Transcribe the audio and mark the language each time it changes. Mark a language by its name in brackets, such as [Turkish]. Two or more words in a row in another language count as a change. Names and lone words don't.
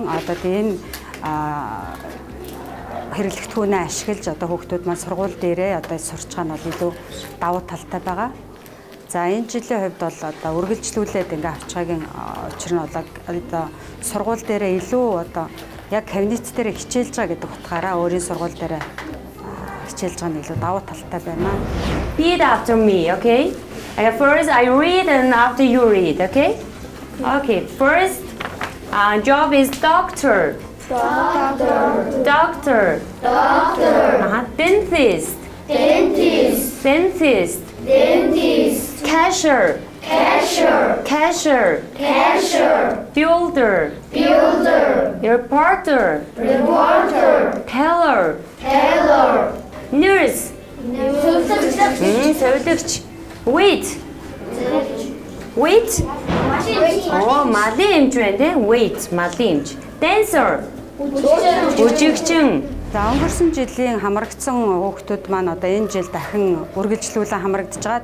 [Mongolian] Одоо энэ хэрэглэгдэхүүнээ ашиглаж одоо хүүхдүүд маань сургууль дээрээ одоо сурч байгаа нь бол илүү давуу талтай байгаа. За энэ жилийн хувьд бол одоо үргэлжлүүлээд ингээ авч байгаагийн учир нь бол одоо сургууль дээрээ илүү одоо яг кабинет дээр хичээлж байгаа гэдэг утгаараа өөрийн сургууль дээрээ хичээлж байгаа нь илүү давуу талтай байна. [English] Read after me, okay? First I read and after you read, okay? Okay, first job is doctor. Doctor. Dentist. Cashier. Builder. Reporter. Teller. Nurse. [Mongolian] Зөвлөгч. Wait. Малын эмч байна те? Wait, малын эмч. Dancer. Үжигчин. За өнгөрсөн жилийн хамрагдсан хүүхдүүд маань одоо энэ жил дахин үргэлжлүүлэн хамрагдаж байгаа.